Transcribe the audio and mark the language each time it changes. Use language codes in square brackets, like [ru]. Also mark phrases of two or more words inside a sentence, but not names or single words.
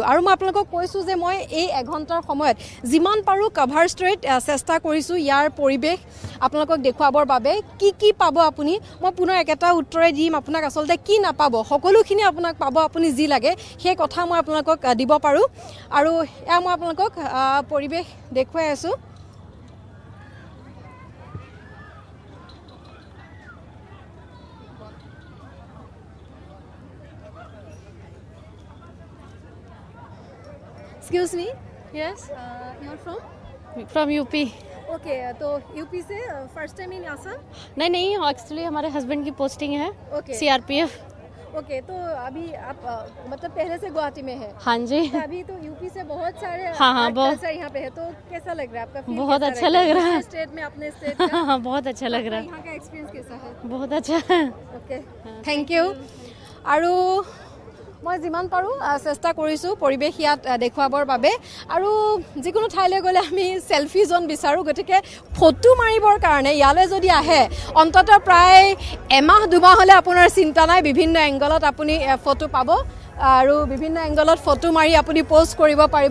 [as] আৰু মই আপোনালোকক কৈছোঁ যে মই এই এঘণ্টাৰ সময়ত যিমান পাৰোঁ কভাৰ ষ্ট্ৰীট চেষ্টা কৰিছোঁ ইয়াৰ পৰিৱেশ আপোনালোকক দেখুৱাবৰ বাবে। কি পাব আপুনি, মই পুনৰ একেটা উত্তৰে দিম আপোনাক। আচলতে কি নাপাব, সকলোখিনি আপোনাক পাব, আপুনি যি লাগে সেই কথা মই আপোনালোকক দিব পাৰোঁ। আৰু এয়া মই আপোনালোকক পৰিৱেশ দেখুৱাই আছোঁ। [en] Excuse me? Yes. You're from? From UP. [hi] Okay, तो यूपी से [en] first time in [hi] आसाम? नहीं, एक्चुअली हमारे हस्बैंड की पोस्टिंग है CRPF। ओके, तो अभी आप मतलब पहले से गुवाहाटी में है? हाँ जी। तो अभी तो यूपी से बहुत सारे बहुत यहाँ पे है, तो कैसा लग रहा है आपका? बहुत अच्छा लग रहा है। स्टेट में अपने स्टेट का? हाँ, बहुत अच्छा लग रहा है। यहाँ का एक्सपीरियंस कैसा है? बहुत अच्छा है। ओके, थैंक यू। [as] আৰু মই যিমান পাৰোঁ চেষ্টা কৰিছোঁ পৰিৱেশ ইয়াত দেখুৱাবৰ বাবে। আৰু যিকোনো ঠাইলৈ গ'লে আমি চেলফি জ'ন বিচাৰোঁ, গতিকে ফটো মাৰিবৰ কাৰণে ইয়ালৈ যদি আহে অন্ততঃ প্ৰায় এমাহ দুমাহ হ'লে আপোনাৰ চিন্তা নাই, বিভিন্ন এংগলত আপুনি ফটো পাব আৰু বিভিন্ন এংগলত ফটো মাৰি আপুনি প'ষ্ট কৰিব পাৰিব।